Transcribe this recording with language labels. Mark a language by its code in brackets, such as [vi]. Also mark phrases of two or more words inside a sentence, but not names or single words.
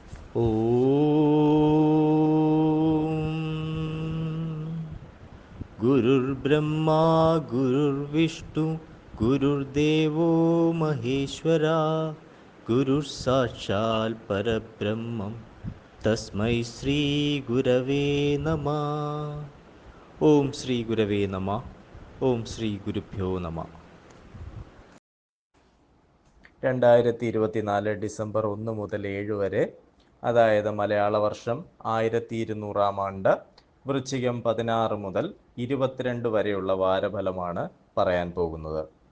[sa] गुरुर्ब्रह्मा गुरुर्विष्णु गुरुर्देवो महेश्वरा गुरुः परब्रह्मं तस्मै श्रीगुरवे नमः. ഓം ശ്രീ ഗുരവേ നമ. ഓം ശ്രീ ഗുരുഭ്യോ നമ. [ml] 2024 ഡിസംബർ 1 മുതൽ 7 വരെ, അതായത് മലയാള വർഷം 1200 ആണ്ട്, വൃശ്ചികം 16 മുതൽ 22 വരെയുള്ള വാരഫലമാണ് പറയാൻ പോകുന്നത്.